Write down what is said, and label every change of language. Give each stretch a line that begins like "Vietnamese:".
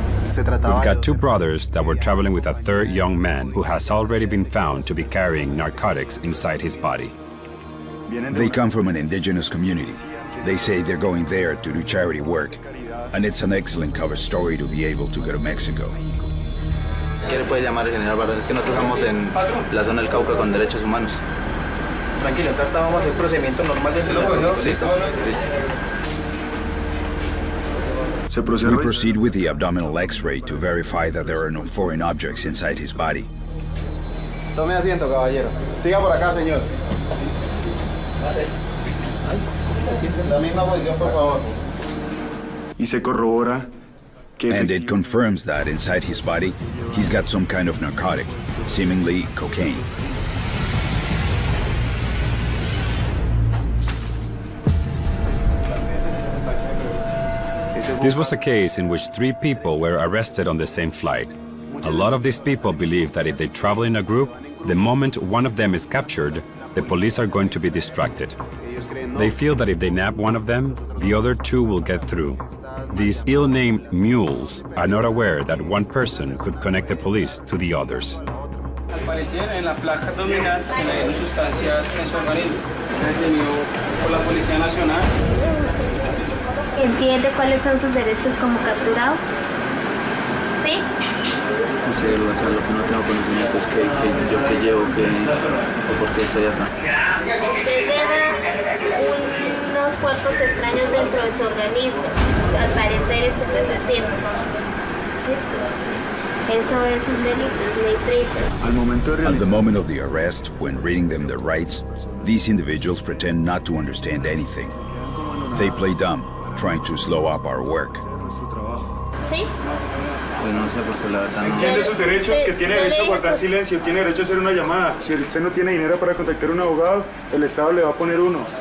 English: We've got 2 brothers that were traveling with a 3rd young man who has already been found to be carrying narcotics inside his body. They come from an indigenous community. They say they're going there to do charity work. And it's an excellent cover story to be able to go to Mexico.
Spanish: ¿Qué le puede llamar, General Barón? Es que nosotros estamos en la zona del Cauca con derechos humanos. Tranquilo, entonces vamos a hacer el procedimiento normal de listo.
English: We proceed with the abdominal X-ray to verify that there are no foreign objects inside his body.
Spanish: Tome asiento, caballero. Siga por acá, señor. La misma posición, por favor. Y se corrobora que
English: and it confirms that inside his body, he's got some kind of narcotic, seemingly cocaine. This was a case in which 3 people were arrested on the same flight. A lot of these people believe that if they travel in a group, the moment one of them is captured, the police are going to be distracted. They feel that if they nab one of them, the other 2 will get through. These ill-named mules are not aware that one person could connect the police to the others.
Spanish: Al parecer, en la placa abdominal se le dieron sustancias en su organismo, detenido por la Policía Nacional. ¿Entiende cuáles son sus derechos como capturado? ¿Sí? Sí, lo que no tengo conocimiento es que yo que llevo, por qué estoy acá. Usted lleva unos cuerpos extraños dentro de su organismo. Al parecer es estupefaciente. Eso es un delito, es ley 30.
English: At the moment of the arrest, when reading them their rights, these individuals pretend not to understand anything. They play dumb, trying to slow up our work.
Spanish: ¿Sí? Pues no sé, porque la verdad no... Entiende sus derechos, que tiene derecho a guardar silencio, tiene derecho a hacer una llamada. Si usted no tiene dinero para contactar a un abogado, el Estado le va a poner uno.